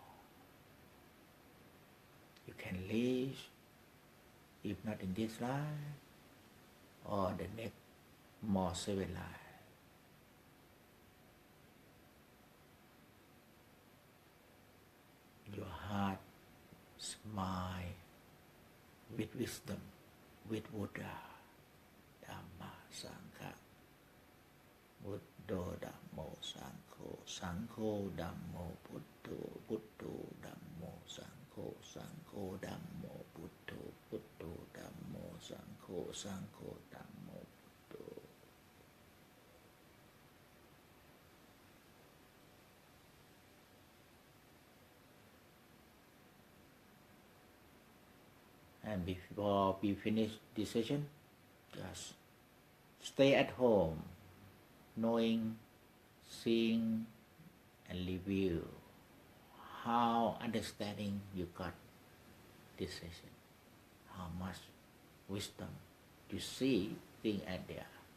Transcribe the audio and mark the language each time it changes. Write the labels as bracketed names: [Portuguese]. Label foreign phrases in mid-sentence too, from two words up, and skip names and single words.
[English] You can reach, if not in this life, or the next more 7 life. Your heart smile with wisdom, with Buddha, Dhamma, Sangha. [Pali] Buddho, Dhammo, Sangho, Sangho, Dhammo, Buddho, Buddho, Dhammo, Sangho, Sangho, Dhammo, Buddho, Buddho, Dhammo, Sangho, Sangho, Dhammo, Buddho. [English] And before we finish this session, just stay at home, knowing, seeing, and review how understanding you got this session, how much wisdom you see things out there.